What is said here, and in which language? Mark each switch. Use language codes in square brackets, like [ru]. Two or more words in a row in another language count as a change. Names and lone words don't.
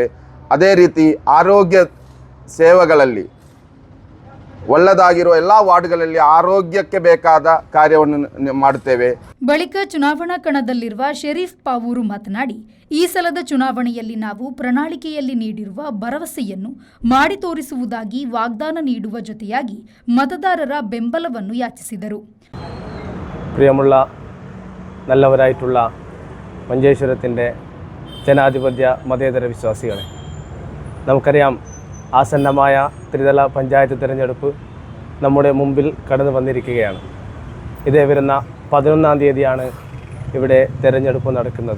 [kn] ಅದೇ ರೀತಿ ಆರೋಗ್ಯ ಸೇವೆಗಳಲ್ಲಿ ಒಳ್ಳೆದಾಗಿರುವ ಎಲ್ಲ ವಾರ್ಡ್ಗಳಲ್ಲಿ ಆರೋಗ್ಯಕ್ಕೆ ಬೇಕಾದ ಕಾರ್ಯವನ್ನು ಮಾಡುತ್ತೇವೆ. ಬಳಿಕ ಚುನಾವಣಾ ಕಣದಲ್ಲಿರುವ ಶರೀಫ್ ಪಾವೂರು ಮಾತನಾಡಿ, ಈ ಸಲದ ಚುನಾವಣೆಯಲ್ಲಿ ನಾವು ಪ್ರಣಾಳಿಕೆಯಲ್ಲಿ ನೀಡಿರುವ ಭರವಸೆಯನ್ನು ಮಾಡಿ ತೋರಿಸುವುದಾಗಿ ವಾಗ್ದಾನ ನೀಡುವ ಜೊತೆಯಾಗಿ മതദാരರ ಬೆಂಬಲವನ್ನು ಯಾಚಿಸಿದರು. [ml] പ്രിയമുള്ള നല്ലവരായിട്ടുള്ള മഞ്ചേശ്വരത്തിൻ്റെ ജനാധിപത്യ മതേതര വിശ്വാസികളെ, നമുക്കറിയാം ആസന്നമായ ത്രിതല പഞ്ചായത്ത് തിരഞ്ഞെടുപ്പ് നമ്മുടെ മുമ്പിൽ കടന്നു വന്നിരിക്കുകയാണ്. ഇതേ വരുന്ന 11-ാം തീയതിയാണ് ഇവിടെ തിരഞ്ഞെടുപ്പ് നടക്കുന്നത്.